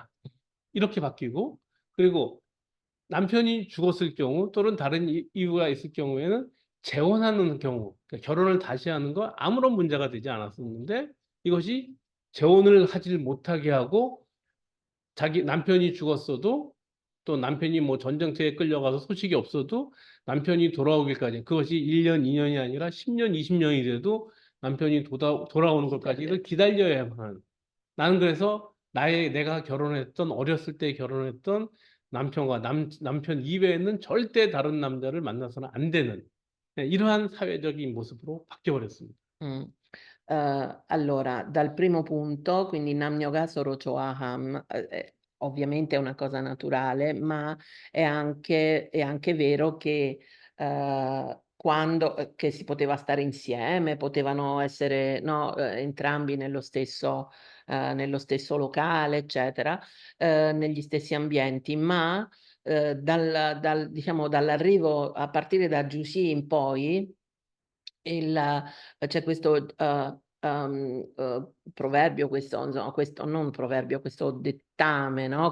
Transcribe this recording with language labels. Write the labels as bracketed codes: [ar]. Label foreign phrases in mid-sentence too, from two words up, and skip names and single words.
[ko] 이렇게 바뀌고, 그리고 남편이 죽었을 경우 또는 다른 이유가 있을 경우에는 재혼하는 경우, 그러니까 결혼을 다시 하는 거 아무런 문제가 되지 않았었는데 이것이 재혼을 하지 못하게 하고 자기 남편이 죽었어도 또 남편이 뭐 전쟁터에 끌려가서 소식이 없어도 남편이 돌아오기까지 그것이 1년, 2년이 아니라 10년, 20년이 돼도 남편이 돌아오는 것까지를 기다려야만 하는. 나는 그래서 내가 결혼했던 어렸을 때 결혼했던 남편과 남편 이외에는 절대 다른 남자를 만나서는 안 되는 이러한 사회적인 모습으로 바뀌어 버렸습니다. Mm. [it] Allora, dal primo punto, quindi [ko] 남녀가 서로 좋아함, [it] ovviamente è una cosa naturale, ma è anche vero che quando che si poteva stare insieme, potevano essere no, entrambi nello stesso locale, eccetera, negli stessi ambienti, ma diciamo, dall'arrivo a partire da Giusì in poi c'è questo proverbio, questo, insomma, questo non proverbio, questo dettame, no?